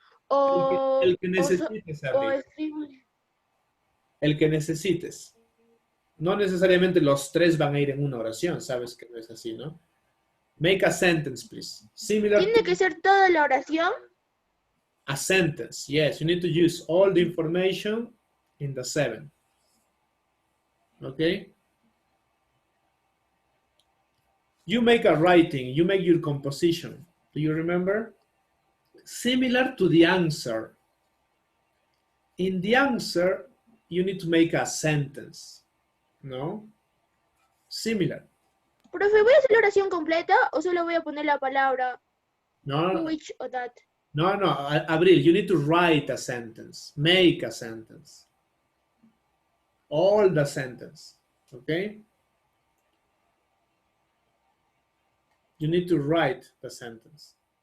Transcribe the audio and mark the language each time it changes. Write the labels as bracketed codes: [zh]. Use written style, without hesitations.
[es] El que necesites, el que necesites. No necesariamente los tres van a ir en una oración, sabes que no es así, ¿no? [en] Make a sentence, please. Similar [es] ¿Tiene que ser toda la oración? [en] A sentence, yes. You need to use all the information in the 7. Okay? You make a writing, you make your composition. Do you remember? Similar to the answer. In the answer, you need to make a sentence. [es] ¿No? Similar. Profe, ¿voy a hacer la oración completa o solo voy a poner la palabra [en] No, which o that? no, Abril, you need to write a sentence. Make a sentence. all the sentence, okay? You need to write the sentence.